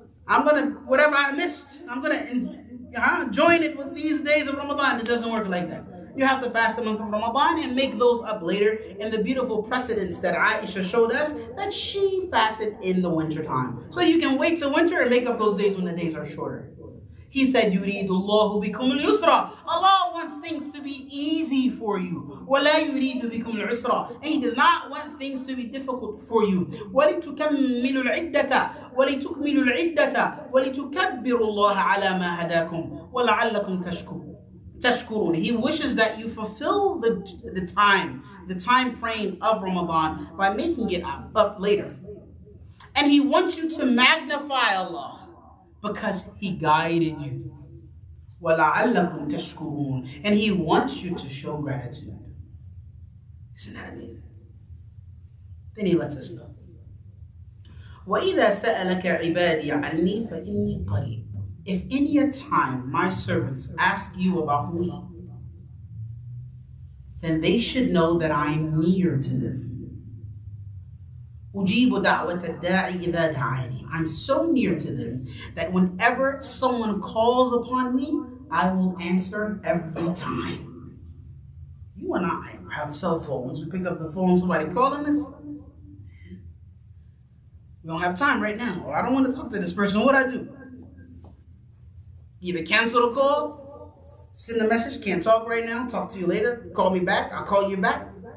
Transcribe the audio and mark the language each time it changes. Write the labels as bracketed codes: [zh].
[en] I'm going to, whatever I missed, I'm going to join it with these days of Ramadan. It doesn't work like that. You have to fast the month of Ramadan and make those up later in the beautiful precedents that Aisha showed us that she fasted in the winter time. So you can wait till winter and make up those days when the days are shorter. He said, [ar] يُرِيدُ اللَّهُ بِكُمُ الْيُسْرَ. [en] Allah wants things to be easy for you. [ar] وَلَا يُرِيدُ بِكُمُ الْعُسْرَ. [en] And He does not want things to be difficult for you. [ar] وَلِتُكَمِّلُوا الْعِدَّةَ وَلِتُكْمِلُوا الْعِدَّةَ وَلِتُكَبِّرُوا اللَّهَ عَلَى مَا هَدَاكُمْ وَلَعَلَّكُمْ تَشْكُرُونَ. [en] He wishes that you fulfill the time frame of Ramadan by making it up later. And He wants you to magnify Allah, because He guided you. [ar] وَلَعَلَّكُمْ تَشْكُرُونَ. [en] And He wants you to show gratitude. Isn't that amazing? Then He lets us know. [ar] وَإِذَا سَأَلَكَ عِبَادِي عَنِّي فَإِنِّي قَرِيبٌ. [en] If any time my servants ask you about me, then they should know that I'm near to them. [ar] أجيب دعوة الداعي إذا دعاني. [en] I'm so near to them that whenever someone calls upon me, I will answer every time. You and I have cell phones. We pick up the phone, somebody calling us. We don't have time right now, or I don't want to talk to this person. What I do? Either cancel the call, send a message, can't talk right now, talk to you later, call me back, I'll call you back.